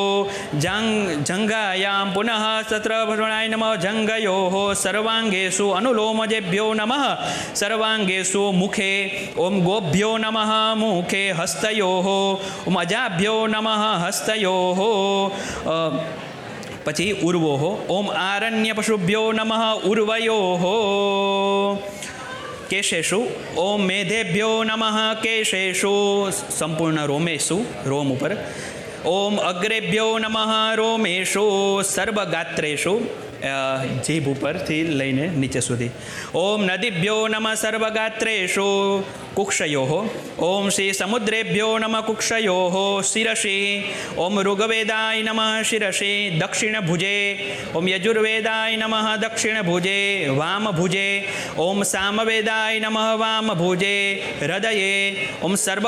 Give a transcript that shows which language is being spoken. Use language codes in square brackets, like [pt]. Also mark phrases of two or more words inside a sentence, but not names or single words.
[sa] जङ्घायां पुनः सत्रभ्रणाय नमः जङ्घयोः सर्वाङ्गेषु अनुलोमजेभ्यो नमः सर्वाङ्गेषु मुखे ॐ गोभ्यो नमः मुखे हस्तयोः ॐ अजाभ्यो नमः हस्तयोः पछी उर्वोः ॐ आरण्यपशुभ्यो नमः उर्वयोः केशेषु ॐ मेधेभ्यो नमः केशेषु संपूर्ण रोमेषु [gu] રોમ ઉપર [sa] ॐ अग्रेभ्यो नमः रोमेषु सर्वगात्रेषु [gu] જીભ ઉપરથી લઈને નીચે સુધી [sa] ॐ नदीभ्यो नमः सर्वगात्रेषु कुक्षयोः ॐ श्री समुद्रेभ्यो नमः कुक्षयोः शिरसि ॐ ऋग्वेदाय नमः शिरसि दक्षिणभुजे ॐ यजुर्वेदाय नमः दक्षिणभुजे वामभुजे ॐ सामवेदाय नमः वामभुजे हृदये ॐ सर्व